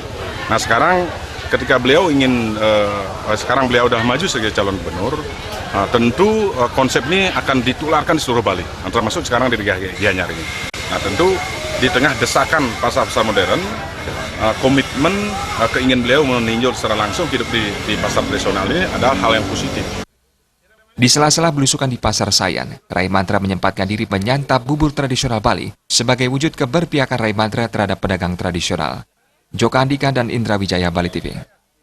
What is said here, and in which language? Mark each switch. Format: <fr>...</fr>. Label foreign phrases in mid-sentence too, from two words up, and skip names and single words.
<id>Nah sekarang ketika beliau ingin, sekarang beliau sudah maju sebagai calon gubernur, tentu konsep ini akan ditularkan di seluruh Bali, termasuk sekarang di Gianyar ini. Nah tentu di tengah desakan pasar-pasar modern, komitmen keingin beliau meninjau secara langsung hidup di pasar tradisional ini adalah hal yang positif. Di sela-sela belusukan di Pasar Sayan, Rai Mantra menyempatkan diri menyantap bubur tradisional Bali sebagai wujud keberpihakan Rai Mantra terhadap pedagang tradisional. Joko Andika dan Indra Wijaya, Bali TV.</id>